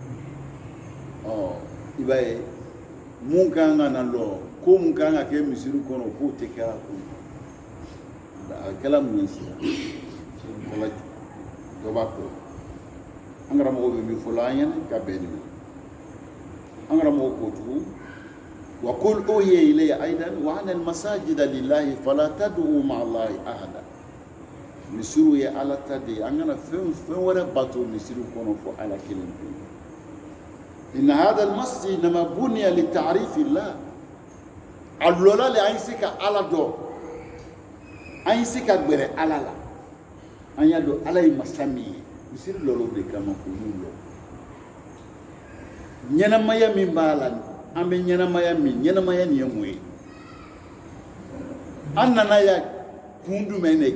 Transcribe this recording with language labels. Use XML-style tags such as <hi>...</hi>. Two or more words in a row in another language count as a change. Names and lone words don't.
<bm>i b'a ye mun kan ka na lɔ ko mun kan ka kɛ misiri kɔnɔ k'o tɛ kɛra kɔnɔ a kɛla mun ye sisan dɔ b'a kɔ an karamɔgɔ bɛ min fɔ la an ɲɛna ka bɛn nin an karamɔgɔ ko tugun</bm> <ar>وقل أوحي إلي أيضا و أن المساجد لله فلا تدعو مع الله أحدا</ar> <bm>misiriw ye ala ta de ye an kana fɛn wɛrɛ bato misiriw kɔnɔ fɔ ala kelen pe</bm> <ar>إن هذا المسجد إنما بني لتعريف الله</ar> <bm>a lɔla le an ye se ka ala dɔn an ye se ka gbɛrɛ ala la an y'a dɔn ala ye masa min ye misiri lɔlɔ de kama k'olu lɔ ɲɛnamaya min b'a la an bɛ ɲɛnamaya min ɲɛnamaya nin ye mun ye an nana ya kun jumɛn de</bm>